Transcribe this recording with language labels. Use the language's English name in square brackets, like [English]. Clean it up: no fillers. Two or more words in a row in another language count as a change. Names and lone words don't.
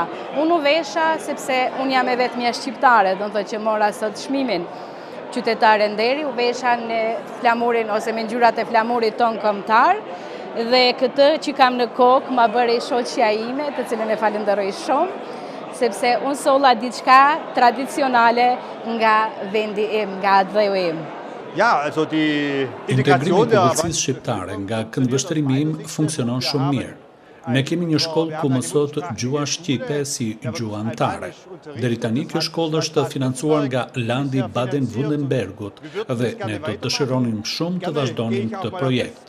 [Albanian] Unë u vesha sepse unë jam e vetmja shqiptare, do të thotë që mora sot çmimin qytetare nderi, u vesha në flamurin ose me ngjyrat e flamurit ton kombëtar dhe këtë që kam në kokë ma bëri shoqja ime, të cilën e falenderoj shumë, sepse unë solla diçka tradicionale nga vendi im, nga atdheu im. [German] Ja, also die [Albanian] Integrimi i publicisë shqiptare nga këndvështrimi im funksionon shumë mirë. Ne kemi një shkollë ku mësohet gjua shqipe si gjuha anëtare. Deri tani kjo shkollë është financuar nga Landi Baden-Württembergut dhe ne do të dëshironim shumë të vazhdonim këtë projekt.